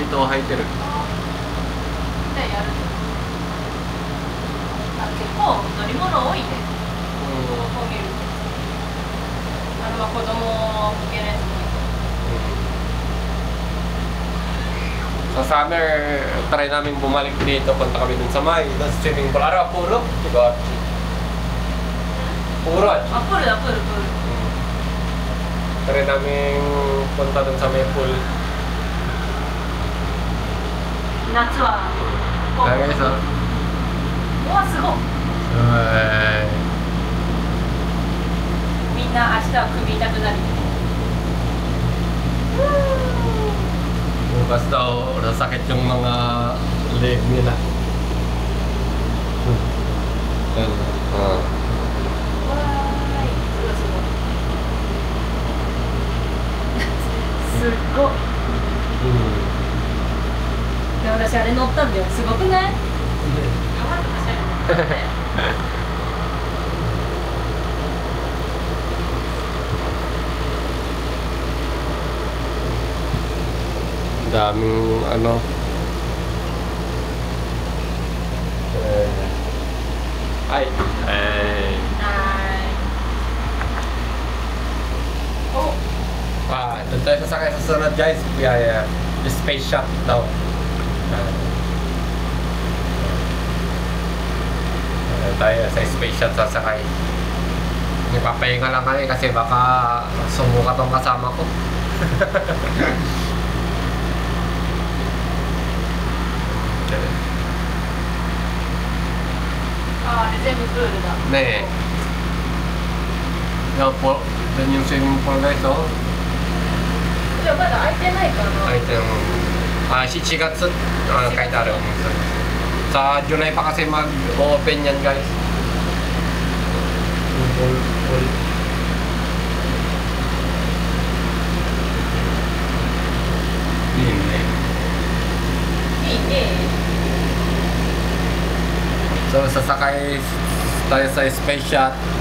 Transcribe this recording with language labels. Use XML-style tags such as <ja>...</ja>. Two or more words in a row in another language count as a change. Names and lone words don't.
<ja>人は履いてる。じゃあやる。結構乗り物多いね。こう見ると。あれは子供向けのやつもいい。</ja> <tl>Sa summer, try namin bumalik dito. Punta kami dun sa may</tl> <en>swimming pool.</en> <tl>Araw, puro? Diba? Puro? Ah, puro. Try namin punta dun sa may pool.</tl> <ja>夏は。</ja> <tl>Guys, oh.</tl> <ja>うわ、すごい。みんんな明日は首痛くなる。</ja> <tl>Bukas daw nasakit yung mga leg nila. Ah.</tl> <ja>すっごい。で私あれ乗ったんだよ。すごくない？</ja> <tl>Daming ano. Ay. Ay. Oh. Doon tayo sasakay sa sunod guys. Yeah. Space shop daw. Tayo sa space shop sasakay. Ipapahinga lang kami kasi baka sumuka tong kasama ko.</tl> <ja>全部プールだ。</ja> <tl>ねえ。Doon yung swimming pool guys, oh.</tl> <ja>でもまだ開いてないかな。開いてる。7月書いてある。</ja> <tl>Sa July pa kasi mag-open yan guys. So sasakay tayo sa space yacht.</tl>